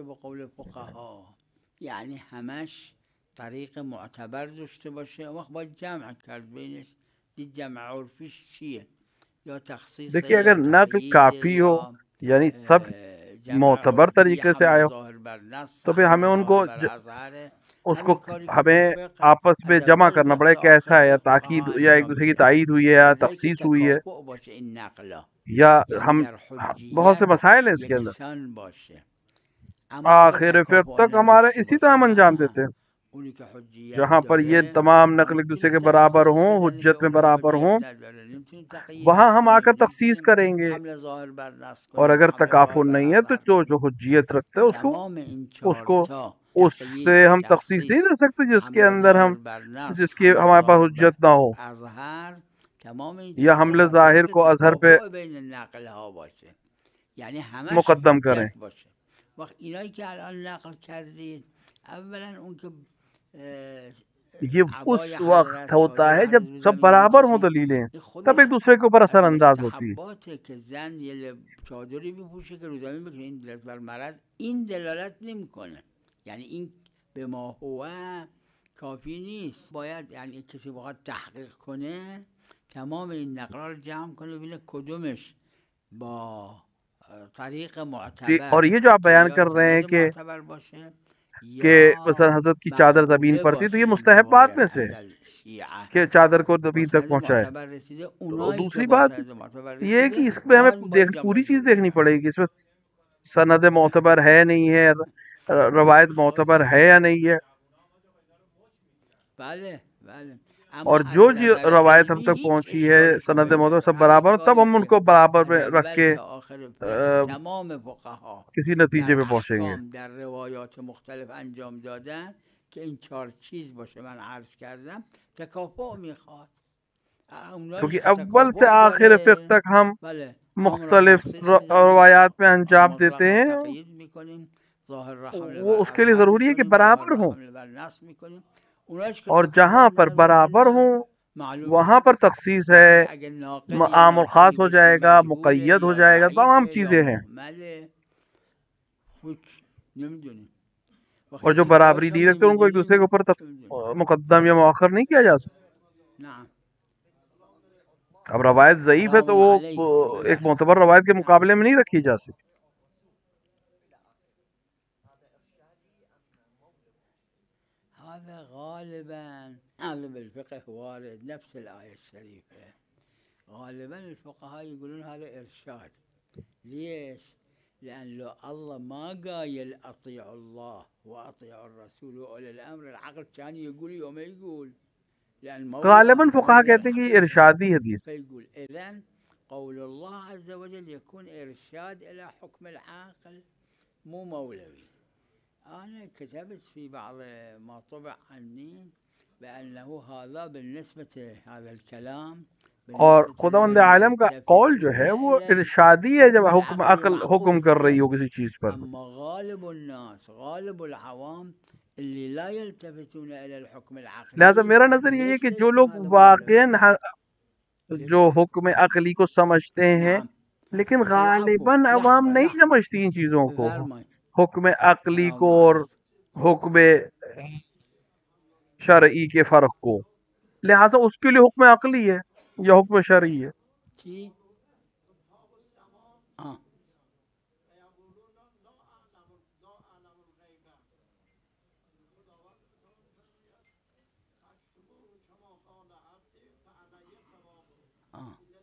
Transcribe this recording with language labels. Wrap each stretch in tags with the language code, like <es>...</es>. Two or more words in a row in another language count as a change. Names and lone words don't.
<fa>به قول فقها، یعنی همش طریق معتبر داشته باشه، اون وقت باید جمع کرد بینش، دید جمع عرفیش چیه، یا تخصیص</fa> <ur>دیکھیے</ur> <fa>یا</fa> <ur>اگر نقل</ur> <fa>تقیید</fa> <ur>کافی ہو</ur> <fa>یا</fa> <ur>یعنی سب</ur> <fa>جمع</fa> <ur>معتبر</ur> <fa>عرفی،</fa> <ur>طریقے سے</ur> <fa>حمل</fa> <ur>آیا</ur> <fa>ظاهر بر نص،</fa> <ur>تو پھر ہمیں</ur> <fa>حمل</fa> <ur>ان</ur> <fa>ظاهر</fa> <ur>کو</ur> <fa>بر اظهر،</fa> <ur>اس کو</ur> <fa>همین کاری که تو</fa> <ur>ہمیں</ur> <fa>فقه</fa> <ur>آپس میں</ur> <fa>از</fa> <ur>جمع</ur> <fa>اول</fa> <ur>کرنا پڑے</ur> <fa>گرفته</fa> <ur>کیسا</ur> <fa>آخر</fa> <ur>ہے، یا</ur> <fa>تا</fa> <ur>تاکید</ur> <fa>فقها</fa> <ur>یا ایک</ur> <fa>انجام</fa> <ur>دوسرے کی</ur> <fa>میدن،</fa> <ur>تائید ہوئی ہے یا</ur> <fa>اونجایی که</fa> <ur>تخصیص ہوئی ہے،</ur> <fa>تکافؤ باشه این نقلا، یا یعنی</fa> <ur>ہم</ur> <fa>در</fa> <ur>بہت سے</ur> <fa>حجیت</fa> <ur>مسائل ہیں اس کے اندر.</ur> <fa>یکسان باشه. اما اگه</fa> <ur>آخر فقہ</ur> <fa>تکافؤ</fa> <ur>تک ہمارے</ur> <fa>نداشته</fa> <ur>اسی طرح</ur> <fa>باشه،</fa> <ur>ہم انجام</ur> <fa>نه،</fa> <ur>دیتے ہیں</ur> <fa>اونی که حجیت</fa> <ur>جہاں پر یہ</ur> <fa>داره</fa> <ur>تمام</ur> <fa>ما</fa> <ur>نقل ایک دوسرے</ur> <fa>نمیتونیم</fa> <ur>کے برابر</ur> <fa>تخصیصش</fa> <ur>ہوں،</ur> <fa>بدنیم به</fa> <ur>حجت میں</ur> <fa>اونی که</fa> <ur>برابر</ur> <fa>حجیت</fa> <ur>ہوں،</ur> <fa>نداره، نمیتونیم</fa> <ur>وہاں</ur> <fa>تقییدش</fa> <ur>ہم آ کر</ur> <fa>کنیم،</fa> <ur>تخصیص</ur> <fa>نمیتونیم</fa> <ur>کریں گے.</ur> <fa>حمل ظاهر بر نص</fa> <ur>اور</ur> <fa>کنیم،</fa> <ur>اگر</ur> <fa>حمل ظاهر</fa> <ur>تکافل</ur> <fa>بر</fa> <ur>نہیں ہے تو</ur> <fa>اظهر کنیم.</fa> <ur>جو حجیت رکھتے ہیں</ur> <fa>تمام این</fa> <ur>اس کو</ur> <fa>4</fa> <ur>اس سے</ur> <fa>تقیید،</fa> <ur>ہم تخصیص نہیں</ur> <fa>تخصیص،</fa> <ur>دے سکتے جس کے</ur> <fa>حمل</fa> <ur>اندر ہم</ur> <fa>ظاهر بر نص،</fa> <ur>جس کی</ur> <fa>حمل</fa> <ur>ہمارے پاس</ur> <fa>ظاهر بر</fa> <ur>حجت نہ ہو،</ur> <fa>اظهر، تمام این</fa> <ur>یا</ur> <fa>4</fa> <ur>حمل</ur> <fa>باید</fa> <ur>ظاہر</ur> <fa>که</fa> <ur>کو اظہر پہ</ur> <fa>تکافؤ بین نقل ها باشه، یعنی همش</fa> <ur>مقدم کریں.</ur> <fa>حجت باشه. وقت اینایی که الان نقل کردید، اولا اون که</fa> <ur>یہ اس</ur> <fa>عبای</fa> <ur>وقت</ur> <fa>حضرت،</fa> <ur>ہوتا</ur> <fa>چادر</fa> <ur>ہے جب</ur> <fa>حضرت</fa> <ur>سب</ur> <fa>زمین</fa> <ur>برابر ہوں</ur> <fa>میکشید،</fa> <ur>دلیلیں،</ur> <fa>این</fa> <ur>تب</ur> <fa>خودش</fa> <ur>ایک دوسرے کے اوپر اثر</ur> <fa>از</fa> <ur>انداز ہوتی.</ur> <fa>مستحباته که زن یه چادری بپوشه که رو زمین بکشه، این دلالت بر مرض، این دلالت نمیکنه، یعنی این به</fa> <ar>ما هو</ar> <fa>کافی نیست، باید یعنی کسی بخواد تحقیق کنه تمام این نقلا رو جمع کنه ببینه کدومش با طریق معتبر</fa> <ur>اور یہ جو آپ</ur> <fa>که</fa> <ur>بیان</ur> <fa>یا</fa> <ur>کر رہے ہیں</ur> <fa>سند معتبر باشه</fa> <ur>کہ</ur> <fa>یا</fa> <ur>مثلا حضرت کی چادر زمین</ur> <fa>مقبوله</fa> <ur>پر تھی، تو</ur> <fa>باشه،</fa> <ur>یہ</ur> <fa>این</fa> <ur>مستحبات</ur> <fa>روایت</fa> <ur>میں سے</ur> <fa>عندل شیعه</fa> <ur>کہ چادر کو</ur> <fa>با</fa> <ur>زمین تک</ur> <fa>سند</fa> <ur>پہنچائے.</ur> <fa>معتبر رسیده،</fa> <ur>اور</ur> <fa>اونایی که</fa> <ur>دوسری</ur> <fa>با</fa> <ur>بات</ur> <fa>سند معتبر</fa> <ur>یہ ہے کہ</ur> <fa>رسیده</fa> <ur>اس پہ</ur> <fa>اونا</fa> <ur>ہمیں</ur> <fa>باید</fa> <ur>پوری</ur> <fa>جمع</fa> <ur>چیز</ur> <fa>جور</fa> <ur>دیکھنی</ur> <fa>کرد.</fa> <ur>پڑے گی، اس میں سند معتبر ہے نہیں ہے، روایت معتبر ہے یا نہیں ہے.</ur> <fa>بله بله،</fa> <ur>اور</ur> <fa>اما از</fa> <ur>جو</ur> <fa>نظر</fa> <ur>روایت ہم</ur> <fa>علمی</fa> <ur>تک</ur> <fa>هیچ</fa> <ur>پہنچی ہے</ur> <fa>اشکالی</fa> <ur>سند</ur> <fa>توش</fa> <ur>معتبر</ur> <fa>نیست.</fa> <ur>سب</ur> <fa>همین</fa> <ur>برابر، تب</ur> <fa>کاری</fa> <ur>ہم ان</ur> <fa>که</fa> <ur>کو برابر</ur> <fa>از</fa> <ur>میں رکھ</ur> <fa>اول</fa> <ur>کے</ur> <fa>تا آخر فقه تمام فقها</fa> <ur>کسی نتیجے</ur> <fa>در</fa> <ur>پہ پہنچیں گے.</ur> <fa>احکام در روایات مختلف انجام دادن که این 4 چیز باشه، من عرض کردم تکافؤ میخواد. اونایش</fa> <ur>کیونکہ</ur> <fa>که</fa> <ur>اول سے</ur> <fa>تکافؤ</fa> <ur>آخر فقہ</ur> <fa>داره،</fa> <ur>تک ہم</ur> <fa>بله، همون را</fa> <ur>مختلف</ur> <fa>تخصیص میدیم،</fa> <ur>روایات میں انجام دیتے</ur> <fa>مطلق را</fa> <ur>ہیں.</ur> <fa>تقیید میکنیم، ظاهر را حمل</fa> <ur>وہ</ur> <fa>بر</fa> <ur>اس کے لیے</ur> <fa>اظهر</fa> <ur>ضروری ہے کہ</ur> <fa>میکنیم، ظاهر</fa> <ur>برابر</ur> <fa>را</fa> <ur>ہوں،</ur> <fa>حمل بر نص میکنیم. اونایش که</fa> <ur>اور</ur> <fa>تکافؤ</fa> <ur>جہاں پر</ur> <fa>نداره،</fa> <ur>برابر</ur> <fa>نه،</fa> <ur>ہوں</ur> <fa>معلومه.</fa> <ur>وہاں پر تخصیص ہے،</ur> <fa>وقتی اگه ناقل یا</fa> <ur>عام</ur> <fa>ناقلی</fa> <ur>الخاص ہو</ur> <fa>باشه</fa> <ur>جائے گا،</ur> <fa>مجهوله</fa> <ur>مقید ہو</ur> <fa>یا</fa> <ur>جائے گا، تمام</ur> <fa>ضعیفه یا</fa> <ur>چیزیں ہیں.</ur> <fa>مهمله، هیچ نمیدونیم.</fa> <ur>اور</ur> <fa>وقتی</fa> <ur>جو برابری</ur> <fa>چیزهاش</fa> <ur>نہیں</ur> <fa>هم</fa> <ur>رکھتے ان کو ایک دوسرے کے</ur> <fa>نمیدونیم</fa> <ur>اوپر</ur> <fa>چه میدونیم.</fa> <ur>مقدم یا مؤخر نہیں کیا جا سکتا.</ur> <fa>نعم.</fa> <ur>اب روایت ضعیف ہے تو</ur> <ar>سلام</ar> <ur>وہ</ur> <ar>علیکم</ar> <ur>ایک معتبر روایت کے مقابلے میں نہیں رکھی جا سکتی.</ur> <ar>هذا غالبا هذا بالفقه وارد نفس الآية الشريفة، غالبا الفقهاء يقولون هذا إرشاد. ليش؟ لأن لو الله ما قايل أطيعوا الله وأطيعوا الرسول وأولي الأمر، العقل كان يقول يوم يقول، لأن</ar> <ur>غالباً</ur> <ar>موضوع</ar> <ur>فقہا</ur> <ar>موضع</ar> <ur>کہتے ہیں کہ یہ</ur> <ar>الحقيقة،</ar> <ur>ارشادی حدیث.</ur> <ar>فيقول إذن قول الله عز وجل يكون إرشاد إلى حكم العاقل، مو مولوي. أنا كتبت في بعض ما طبع عني بأنه هذا بالنسبة هذا الكلام</ar> <ur>اور</ur> <ar>بالنسبة</ar> <ur>خداوند</ur> <ar>لمن</ar> <ur>عالم کا قول جو</ur> <ar>يلتفتون</ar> <ur>ہے وہ</ur> <ar>إلى</ar> <ur>ارشادی ہے جب</ur> <ar>الحكم</ar> <ur>حکم</ur> <ar>العقلي</ar> <ur>عقل حکم</ur> <ar>معقول</ar> <ur>کر رہی</ur> <ar>فيه.</ar> <ur>ہو کسی چیز پر.</ur> <ar>أما غالب الناس، غالب العوام اللي لا يلتفتون إلى الحكم العقلي،</ar> <ur>لہذا میرا نظر یہ ہے</ur> <ar>ليش</ar> <ur>کہ</ur> <ar>لا</ar> <ur>جو</ur> <ar>يكون</ar> <ur>لوگ</ur> <ar>هذا مولوي؟</ar> <ur>واقعاً جو حکم عقلی کو سمجھتے ہیں،</ur> <ar>نعم.</ar> <ur>لیکن</ur> <ar>العفو،</ar> <ur>غالباً عوام</ur> <ar>لحظة</ar> <ur>نہیں</ur> <ar>لحظة،</ar> <ur>سمجھتی ان چیزوں کو،</ur> <fa>بفرمایید.</fa> <ur>حکم عقلی</ur> <fa>سلام</fa> <ur>کو اور</ur> <fa>علیکم.</fa> <ur>حکم شرعی کے فرق کو. لہذا اس کے لیے حکم عقلی ہے یا حکم شرعی ہے.</ur> <fa>چی؟ آه. آه.</fa>